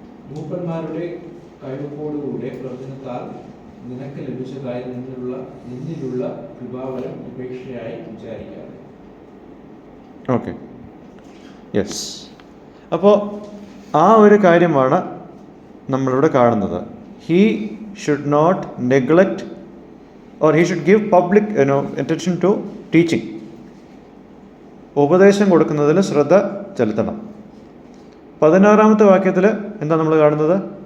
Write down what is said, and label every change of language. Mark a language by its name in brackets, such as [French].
[Malayalam] മൂപ്പന്മാരുടെ കഴിവോടുകൂടെ പ്രവചനത്താൽ നിനക്ക് ലഭിച്ചതായി നിന്നിലുള്ള കൃപാവരം ഉപേക്ഷയായി വിചാരിക്കാതെ. Okay, yes. അപ്പോൾ ആ ഒരു കാര്യമാണ് നമ്മളിവിടെ കാണുന്നത്. [English] He should not neglect or he should give public attention to teaching. [Malayalam] ഉപദേശം കൊടുക്കുന്നതിൽ ശ്രദ്ധ ചെലുത്തണം. 16-ാമത്തെ വാക്യത്തിൽ എന്താ നമ്മൾ കാണുന്നത്?